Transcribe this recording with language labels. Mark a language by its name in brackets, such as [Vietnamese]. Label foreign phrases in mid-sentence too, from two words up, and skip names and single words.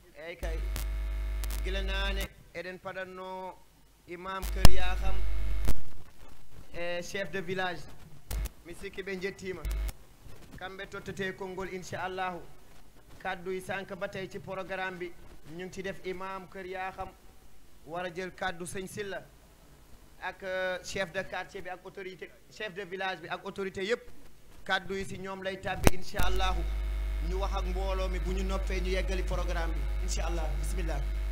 [Fula] ay kay gila naane eɗen paɗanno imam Kër Yakham e [French] chef de village [Fula] mi sikki ɓe jettima kamɓe tottete [Wolof] konngol inchallahu kaddu yi sànq ba tey ci programme bi ñu ngi ci def imam Kër Yakham war a jël kaddu sëñ Silla ak [French] chef de quartier [Wolof] bi ak autorité [French] chef de village [Wolof] bi ak autorité yëpp kaddu yi si ñoom lay tàbbi inchallahu ñu wax ak mbooloo mi bu ñu noppee ñu yeggali programme bi inchallah bismillah